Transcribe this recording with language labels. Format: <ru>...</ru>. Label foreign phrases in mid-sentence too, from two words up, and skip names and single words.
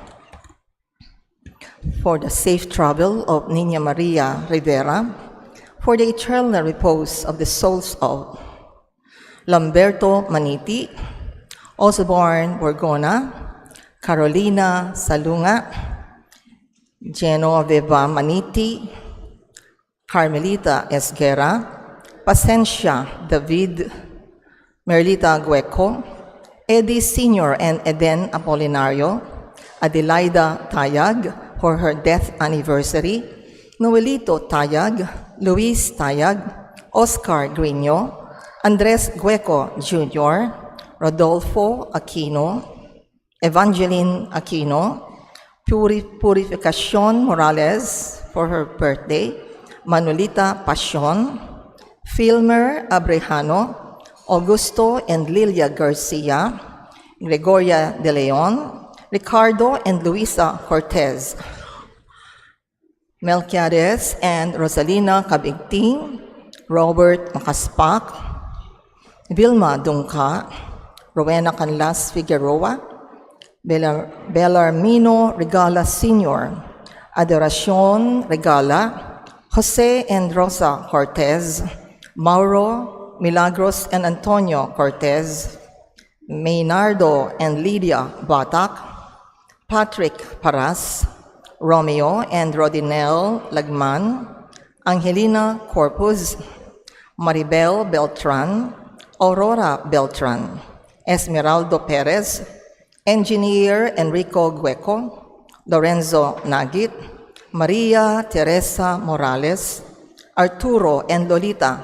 <en>For the safe travel of Nina Maria Rivera, for the eternal repose of the souls of Lamberto Maniti, Osborne Borgona, Carolina Salunga, Genoveva Maniti, Carmelita Esguera, Pacencia David, Merlita Gueco, Eddie Sr. and Eden Apolinario, Adelaida Tayag for her death anniversary, Noelito Tayag, Luis Tayag, Oscar Grino, Andres Gueco Jr., Rodolfo Aquino, Evangeline Aquino, Purificacion Morales for her birthday, Manolita Pasion, Filmer Abrejano, Augusto and Lilia Garcia, Gregoria De Leon, Ricardo and Luisa Cortez, Melquiades and Rosalina Cabigting, Robert Macaspak, Vilma Dungka, Rowena Canlas Figueroa, Bellarmino Regala Sr., Adoracion Regala, Jose and Rosa Cortez, Mauro, Milagros and Antonio Cortez, Maynardo and Lydia Batak, Patrick Paras, Romeo and Rodinel Lagman, Angelina Corpus, Maribel Beltran, Aurora Beltran, Esmeraldo Perez, Engineer Enrico Gueco, Lorenzo Nagit, Maria Teresa Morales, Arturo and Lolita</en>